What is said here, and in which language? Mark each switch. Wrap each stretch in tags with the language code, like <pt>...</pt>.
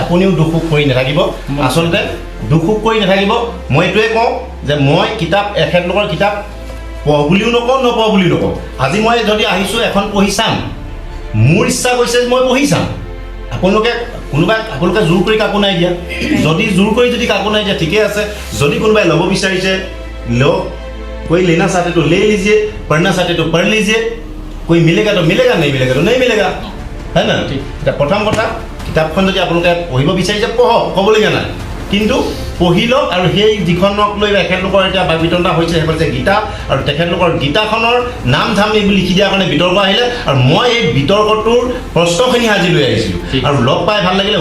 <as>আপুনিও দুখ সুখ কৰি নাথাকিব, আচলতে দুখ সুখ কৰি নাথাকিব। মই এইটোৱে কওঁ যে মই কিতাপ এখেতলোকৰ কিতাপ পঢ় বুলিও নকওঁ, নপঢ় বুলিও নকওঁ। আজি মই যদি আহিছোঁ এখন পঢ়ি চাম, মোৰ ইচ্ছা গৈছে মই পঢ়ি চাম। আপোনালোকে জোৰ কৰি কাকো নাই দিয়া, যদি জোৰ কৰি কাকো নাই দিয়া ঠিকে আছে। যদি কোনোবাই ল'ব বিচাৰিছে</as> <hi>लो, कोई लेना चाहते तो ले लीजिए, पढ़ना चाहते तो पढ़ लीजिए, कोई मिलेगा तो मिलेगा, नहीं मिलेगा तो नहीं मिलेगा, है ना। प्रथम कथा</hi> <as>किताबখন যদি আপোনালোকে পঢ়িব বিচাৰিছে পঢ়ক, ক'বলগীয়া নাই, কিন্তু পঢ়ি লওক। আৰু সেই যিখনক লৈ এখেতলোকৰ এতিয়া বিতৰ্ক হৈছে সেইখন যে গীতা, আৰু তেখেতলোকৰ গীতাখনৰ নাম ধাম এইবোৰ লিখি দিয়াৰ কাৰণে বিতৰ্ক আহিলে, আৰু মই এই বিতৰ্কটোৰ প্ৰশ্নখিনি আজি লৈ আহিছিলোঁ, আৰু লগ পাই ভাল লাগিলে।</as>